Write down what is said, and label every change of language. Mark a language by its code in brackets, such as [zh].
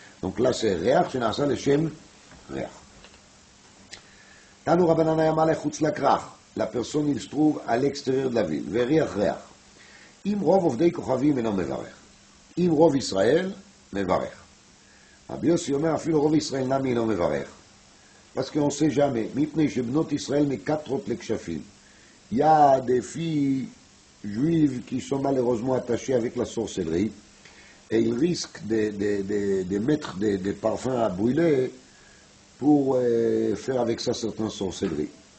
[fr] Donc là c'est réach, c'est ça le shem réach. Tanu Rabbanan [he] היה מלא חוץ לכרך, [fr] la personne il se trouve à l'extérieur de la ville, [he] וריח ריח. אם רוב עובדי כוכבים אינו מברך. אם רוב ישראל, מברך. רבי יוסי אומר אפילו רוב ישראל נמי אינו מברך. [fr] Parce qu'on ne sait jamais. [he] מפני שבנות ישראל מקטרות לכשפים. [fr] Il y a des filles juives qui sont malheureusement attachées avec la sorcellerie et ils risquent de mettre des parfums à brûler pour faire avec ça certaines sorcelleries.